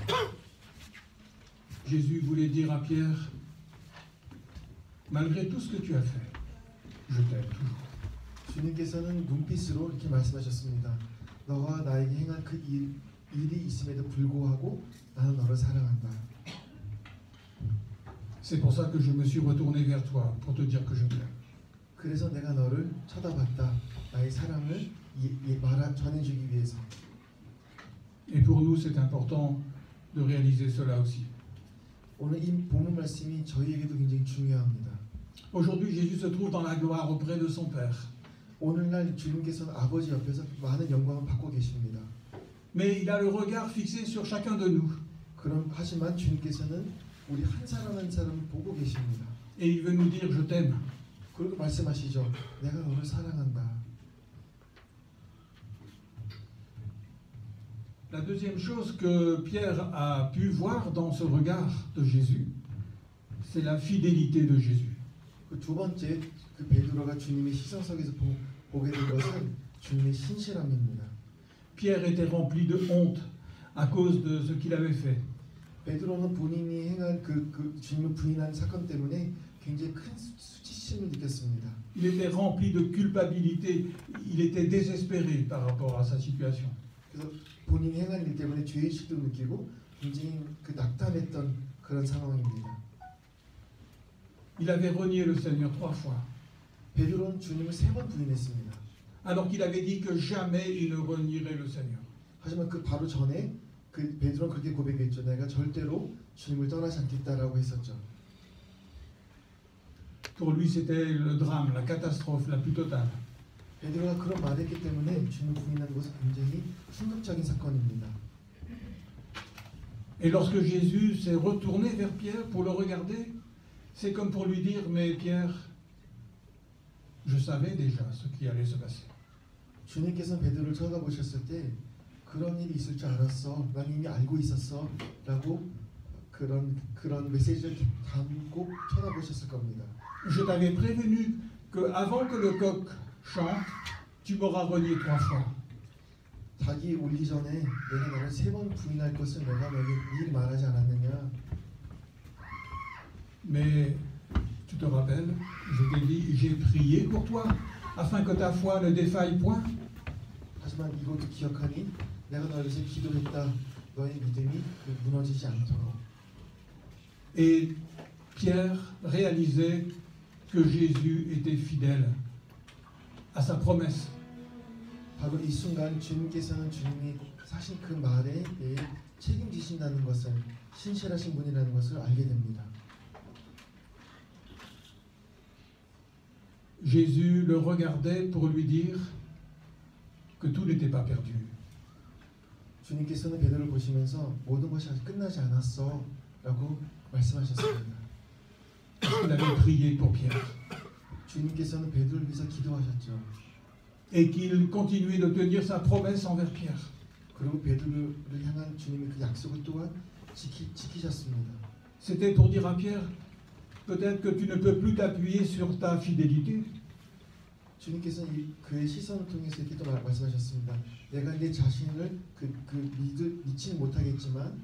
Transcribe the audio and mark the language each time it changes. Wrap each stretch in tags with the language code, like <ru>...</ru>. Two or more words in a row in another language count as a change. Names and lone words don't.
<fr>Jésus voulait dire à Pierre, malgré tout ce que tu as fait, je t'aime toujours.</fr> <ko>주님께서는 눈빛으로 이렇게 말씀하셨습니다. 너가 나에게 행한 그 일이 있음에도 불구하고 나는 너를 사랑한다.</ko> <fr>C'est pour ça que je me suis retourné vers toi pour te dire que je t'aime.</fr> <ko>그래서 내가 너를 쳐다봤다. 나의 사랑을 전해주기 위해서.</ko> <fr>Et pour nous, c'est important de réaliser cela aussi.</fr> <ko>오늘 이 본문 말씀이 저희에게도 굉장히 중요합니다.</ko> <fr>Aujourd'hui, Jésus se trouve dans la gloire auprès de son Père.</fr> <ko>오늘날 주님께서는 아버지 옆에서 많은 영광을 받고 계십니다.</ko> <fr>Mais il a le regard fixé sur chacun de nous.</fr> <ko>하지만 주님께서는 우리 한 사람 한 사람을 보고 계십니다.</ko> <fr>Et il veut nous dire, je t'aime.</fr> <ko>그리고 말씀하시죠. 내가 너를 사랑한다.</ko> <fr>La deuxième chose que Pierre a pu voir dans ce regard de Jésus, c'est la fidélité de Jésus.</fr> <ko>그 두 번째 그 베드로가 주님의 시선 속에서 보게 된 것은 주님의 신실함입니다.</ko> <fr>Pierre était rempli de honte à cause de ce qu'il avait fait.</fr> <ko>베드로는 본인이 행한 그 주님을 부인한 사건 때문에 굉장히 큰 수치심을 느꼈습니다.</ko> <fr>Il était rempli de culpabilité, il était désespéré par rapport à sa situation.</fr> <ko>그래서 본인이 행한 일 때문에 죄의식도 느끼고 굉장히 그 낙담했던 그런 상황입니다.</ko> <fr>Il avait renié le Seigneur 3 fois,</fr> <ko>베드로는 주님을 3번 부인했습니다.</ko> <fr>alors qu'il avait dit que jamais il ne renierait le Seigneur.</fr> <ko>하지만 그 바로 전에 그 베드로는 그렇게 고백했죠. 내가 절대로 주님을 떠나지 않겠다라고 했었죠.</ko> <fr>Pour lui, c'était le drame, la catastrophe la plus totale.</fr> <ko>베드로가 그런 말을 했기 때문에 주님을 부인하는 것은 굉장히 충격적인 사건입니다.</ko> <fr>Et lorsque Jésus s'est retourné vers Pierre pour le regarder, c'est comme pour lui dire, mais Pierre, je savais déjà ce qui allait se passer.</fr> <ko>주님께서는 베드로를 쳐다보셨을 때 그런 일이 있을 줄 알았어. 난 이미 알고 있었어. 라고 그런 메시지를 담고 쳐다보셨을 겁니다.</ko> <fr>Je t'avais prévenu que avant que le coq chante, tu m'auras renié 3 fois.</fr> <ko>닭이 울기 전에 내가 너를 3번 부인할 것을 내가 너에게 미리 말하지 않았느냐.</ko> <fr>Mais tu te rappelles, je t'ai dit, j'ai prié pour toi, afin que ta foi ne défaille point.</fr> <ko>하지만 이것도 기억하니 내가 너를 위해서 기도했다. 너의 믿음이 무너지지 않도록.</ko> <fr>Et Pierre réalisait que Jésus était fidèle à sa promesse.</fr> <ko>바로 이 순간 주님께서는 주님이 사실 그 말에 대해 책임지신다는 것을, 신실하신 분이라는 것을 알게 됩니다.</ko> <fr>Jésus le regardait pour lui dire que tout n'était pas perdu.</fr> <ko>주님께서는 베드로를 보시면서 모든 것이 아직 끝나지 않았어 라고 말씀하셨습니다.</ko> <fr>Il avait prié pour Pierre.</fr> <ko>주님께서는 베드로를 위해서 기도하셨죠.</ko> <fr>Et qu'il continuait de tenir sa promesse envers Pierre.</fr> <ko>그리고 베드로를 향한 주님의 그 약속을 또한 지키셨습니다.</ko> <fr>C'était pour dire à Pierre, peut-être que tu ne peux plus t'appuyer sur ta fidélité.</fr> <ko>주님께서는 그의 시선을 통해서 이렇게 또 말씀하셨습니다. 내가 내 자신을 믿지 못하겠지만,</ko>